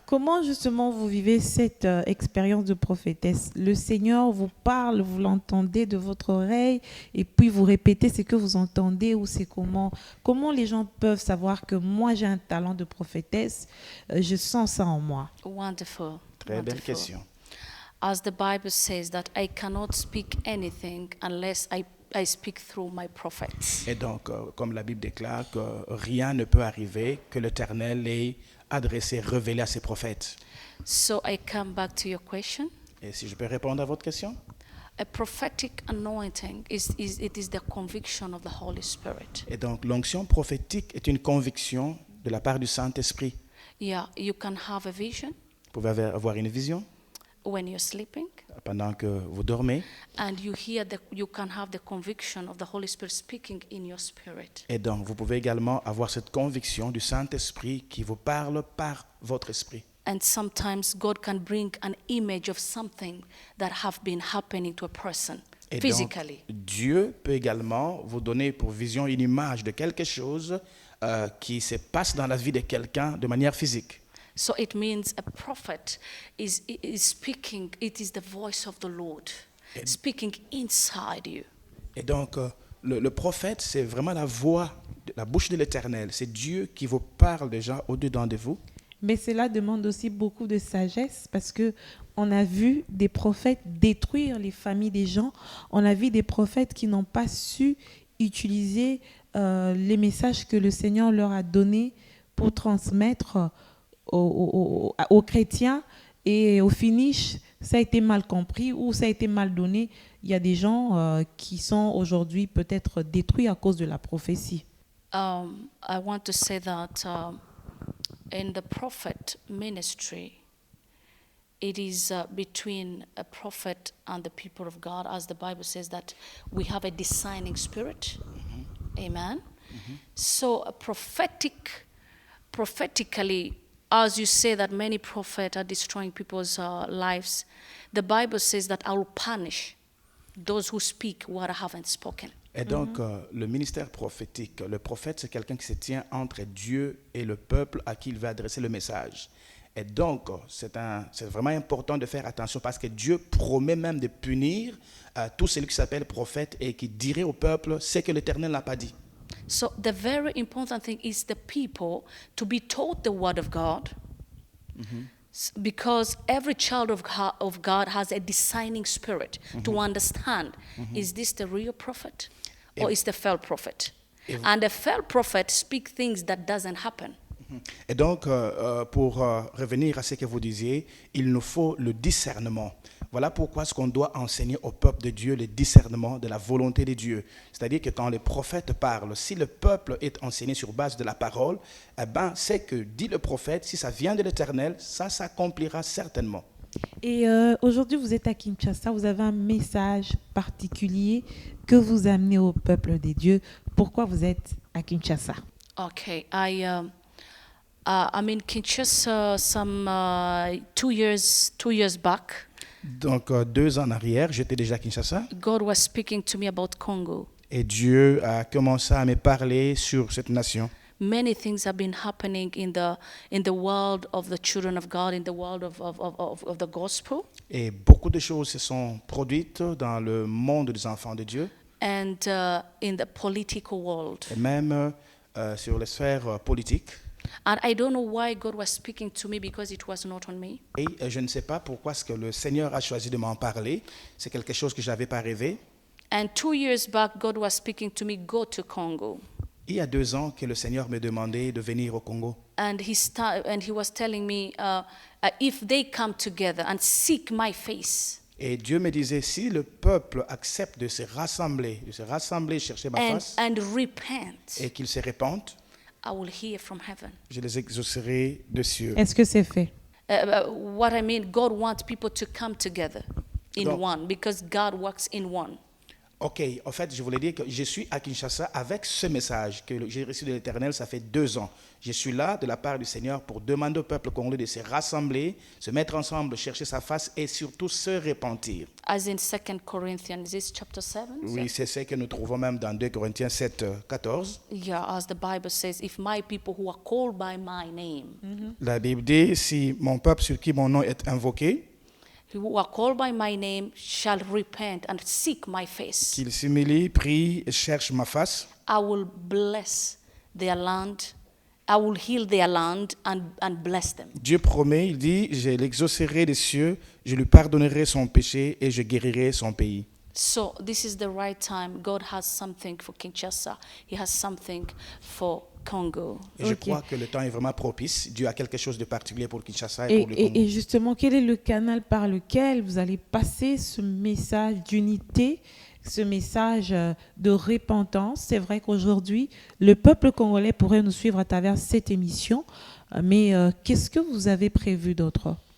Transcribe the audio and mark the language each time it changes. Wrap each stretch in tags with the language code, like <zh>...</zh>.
<fr>Comment justement vous vivez cette expérience de prophétesse? Le Seigneur vous parle, vous l'entendez de votre oreille et puis vous répétez ce que vous entendez, ou c'est comment? Comment les gens peuvent savoir que moi j'ai un talent de prophétesse, je sens ça en moi?</fr> <en>Wonderful.</en> <fr>Très belle</fr> <en>wonderful. question. As the Bible says that I cannot speak anything unless I speak through my prophets.</en> <fr>Et donc, comme la Bible déclare, que rien ne peut arriver que l'Éternel ait adressé, révélé à ses prophètes.</fr> <en>So I come back to your question.</en> <fr>Et si je peux répondre à votre question?</fr> <en>A prophetic anointing is the conviction of the Holy Spirit.</en> <fr>Et donc, l'onction prophétique est une conviction de la part du Saint-Esprit.</fr> <en>Yeah, you can have a vision</en> <fr>Vous pouvez avoir une vision</fr> <en>when you're sleeping,</en> <fr>pendant que vous dormez.</fr> <en>and you can have the conviction of the Holy Spirit speaking in your spirit.</en> <fr>Et donc, vous pouvez également avoir cette conviction du Saint-Esprit qui vous parle par votre esprit.</fr> <en>And sometimes God can bring an image of something that have been happening to a person</en> <fr>Et donc,</fr> <en>physically.</en> <fr>Dieu peut également vous donner pour vision une image de quelque chose qui se passe dans la vie de quelqu'un de manière physique.</fr> <en>So it means a prophet is speaking. It is the voice of the Lord speaking inside you.</en> <fr>Et donc, le prophète, c'est vraiment la voix, la bouche de l'Éternel. C'est Dieu qui vous parle déjà au-dedans de vous. Mais cela demande aussi beaucoup de sagesse, parce que on a vu des prophètes détruire les familles des gens. On a vu des prophètes qui n'ont pas su utiliser les messages que le Seigneur leur a donnés pour transmettre aux chrétiens, et au finish, ça a été mal compris ou ça a été mal donné. Il y a des gens qui sont aujourd'hui peut-être détruits à cause de la prophétie.</fr> <en>I want to say that in the prophet ministry, it is between a prophet and the people of God, as the Bible says that we have a discerning spirit. Amen. So prophetically, as you say that many prophets are destroying people's lives, the Bible says that I will punish those who speak what I haven't spoken.</en> <fr>Et donc, le ministère prophétique, le prophète, c'est quelqu'un qui se tient entre Dieu et le peuple à qui il va adresser le message. Et donc, c'est vraiment important de faire attention, parce que Dieu promet même de punir tout celui qui s'appelle prophète et qui dirait au peuple ce que l'Éternel n'a pas dit.</fr> <en>So the very important thing is the people to be taught the word of God, because every child of God has a discerning spirit to understand, is this the real prophet or is the false prophet? And a false prophet speak things that doesn't happen.</en> <fr>Et donc, pour revenir à ce que vous disiez, il nous faut le discernement. Voilà pourquoi ce qu'on doit enseigner au peuple de Dieu, le discernement de la volonté de Dieu. C'est-à-dire que quand les prophètes parlent, si le peuple est enseigné sur base de la parole, eh ben, c'est que dit le prophète, si ça vient de l'Éternel, ça s'accomplira certainement. Et aujourd'hui, vous êtes à Kinshasa, vous avez un message particulier que vous amenez au peuple des dieux. Pourquoi vous êtes à Kinshasa?</fr> <en>Okay, I'm in Kinshasa some 2 years back.</en> <fr>Donc 2 ans en arrière, j'étais déjà à Kinshasa</fr> <en>God was speaking to me about Congo.</en> <fr>et Dieu a commencé à me parler sur cette nation.</fr> <en>Many things have been happening in the world of the children of God, in the world of the gospel,</en> <fr>Et beaucoup de choses se sont produites dans le monde des enfants de Dieu</fr> <en>and in the political world.</en> <fr>et même sur les sphères politiques.</fr> <en>And I don't know why God was speaking to me, because it was not on me.</en> <fr>Et je ne sais pas pourquoi est-ce que le Seigneur a choisi de m'en parler. C'est quelque chose que je n'avais pas rêvé.</fr> <en>And 2 years back, God was speaking to me, go to Congo.</en> <fr>Il y a 2 ans que le Seigneur me demandait de venir au Congo.</fr> <en>And he was telling me, if they come together and seek my face,</en> <fr>Et Dieu me disait, si le peuple accepte de se rassembler, chercher ma face,</fr> <en>and repent,</en> <fr>et qu'ils se répandent,</fr> <en>I will hear from heaven.</en> <fr>je les exaucerai de cieux. Est-ce que c'est fait?</fr> <en>What I mean, God wants people to come together in</en> <fr>Donc-</fr> <en>one, because God works in one.</en> <fr>Ok, en fait, je voulais dire que je suis à Kinshasa avec ce message que j'ai reçu de l'Éternel, ça fait 2 ans. Je suis là de la part du Seigneur pour demander au peuple congolais de se rassembler, se mettre ensemble, chercher sa face et surtout se repentir.</fr> <en>As in 2 Corinthians, is this chapter 7?</en> <fr>Oui, c'est ce que nous trouvons même dans 2 Corinthiens 7, 14.</fr> <en>Yeah, as the Bible says, if my people who are called by my name,</en> <fr>La Bible dit, si mon peuple sur qui mon nom est invoqué,</fr> <en>who are called by my name shall repent and seek my face,</en> <fr>qu'il s'humilie, prie et cherche ma face,</fr> <en>I will bless their land. I will heal their land and bless them.</en> <fr>Dieu promet, il dit, je l'exaucerai des cieux, je lui pardonnerai son péché et je guérirai son pays.</fr> <en>So this is the right time. God has something for Kinshasa. He has something for Congo.</en> <fr>Et je Ok. crois que le temps est vraiment propice. Dieu a quelque chose de particulier pour Kinshasa et Et, pour le Congo. et justement, quel est le canal par lequel vous allez passer ce message d'unité, ce message de repentance? C'est vrai qu'aujourd'hui, le peuple congolais pourrait nous suivre à travers cette émission, mais qu'est-ce que vous avez prévu d'autre?</fr>